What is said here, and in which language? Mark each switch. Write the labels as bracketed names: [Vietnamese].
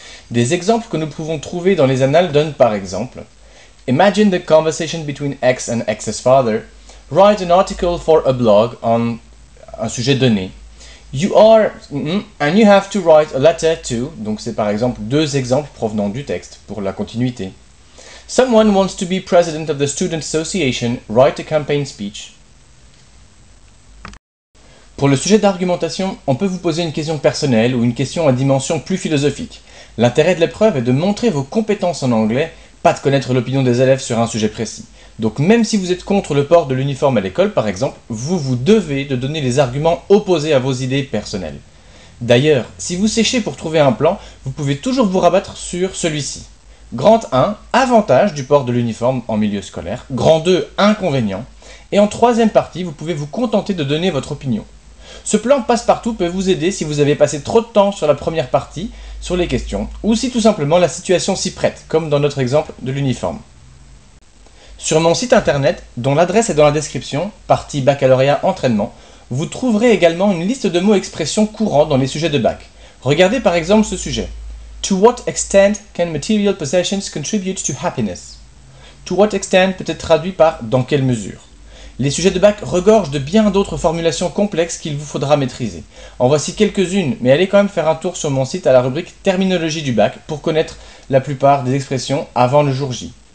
[French] Des exemples que nous pouvons trouver dans les annales donnent par exemple [English] Imagine the conversation between X and X's father. Write an article for a blog on [French] un sujet donné. [English] You are, and you have to write a letter to, [French] donc c'est par exemple deux exemples provenant du texte pour la continuité. [English] Someone wants to be president of the student association, write a campaign speech. [French] Pour le sujet d'argumentation, on peut vous poser une question personnelle ou une question à dimension plus philosophique. L'intérêt de l'épreuve est de montrer vos compétences en anglais, pas de connaître l'opinion des élèves sur un sujet précis. Donc même si vous êtes contre le port de l'uniforme à l'école par exemple, vous devez de donner les arguments opposés à vos idées personnelles. D'ailleurs, si vous séchez pour trouver un plan, vous pouvez toujours vous rabattre sur celui-ci. Grand 1, avantage du port de l'uniforme en milieu scolaire. Grand 2, inconvénient. Et en troisième partie, vous pouvez vous contenter de donner votre opinion. Ce plan passe-partout peut vous aider si vous avez passé trop de temps sur la première partie, sur les questions, ou si tout simplement la situation s'y prête, comme dans notre exemple de l'uniforme. Sur mon site internet, dont l'adresse est dans la description, partie baccalauréat entraînement, vous trouverez également une liste de mots et expressions courants dans les sujets de bac. Regardez par exemple ce sujet. [English] To what extent can material possessions contribute to happiness? To what extent [French] peut être traduit par dans quelle mesure? Les sujets de bac regorgent de bien d'autres formulations complexes qu'il vous faudra maîtriser. En voici quelques-unes, mais allez quand même faire un tour sur mon site à la rubrique Terminologie du bac pour connaître la plupart des expressions avant le jour J.